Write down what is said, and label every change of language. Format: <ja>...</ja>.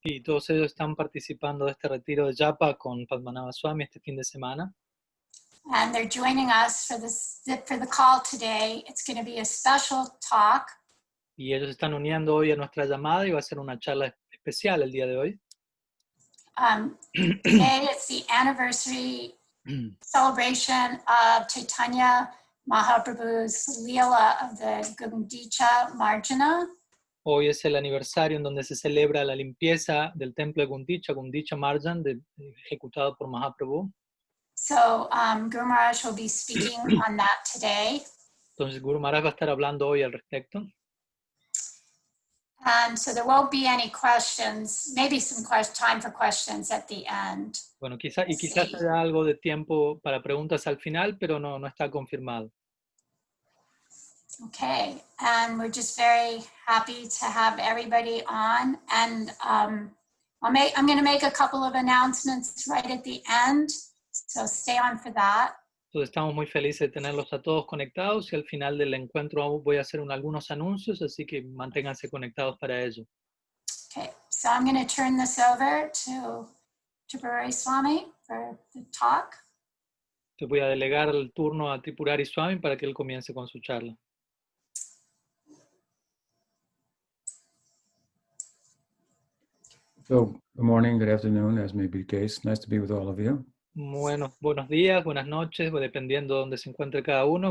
<es>Y todos ellos están participando de este retiro de Japa con Padmanabha Swami este fin de semana.</es> <en>And they're joining us for the call today. It's going to be a special talk.</en> <es>Y ellos están uniendo hoy a nuestra llamada y va a ser una charla especial el día de hoy.</es> <en>Today it's the anniversary celebration of Chaitanya Mahaprabhu's Lila of the gundica-marjana-lila.</en> <es>Hoy es el aniversario en donde se celebra la limpieza del templo de Gundicha, gundica-marjana, ejecutado por Mahaprabhu.</es> <en>So Guru Maharaj will be speaking on that today.</en> <es>Entonces Guru Maharaj va a estar hablando hoy al respecto.</es> <en>And so there won't be any questions, maybe some time for questions at the end.</en> <es>Bueno, quizás haya algo de tiempo para preguntas al final, pero no está confirmado.</es> <en>Okay, and we're just very happy to have everybody on. And I'm going to make a couple of announcements right at the end, so stay on for that.</en> <es>Entonces estamos muy felices de tenerlos a todos conectados y al final del encuentro voy a hacer algunos anuncios, así que manténganse conectados para ello.</es> <en>Okay, so I'm going to turn this over to Tripurari Swami for the talk.</en> <es>Te voy a delegar el turno a Tripurari Swami para que él comience con su charla.</es> <en>So, good morning, good afternoon, as may be the case. Nice to be with all of you.</en> <es>Bueno, buenos días, buenas noches, dependiendo de dónde se encuentre cada uno.</es>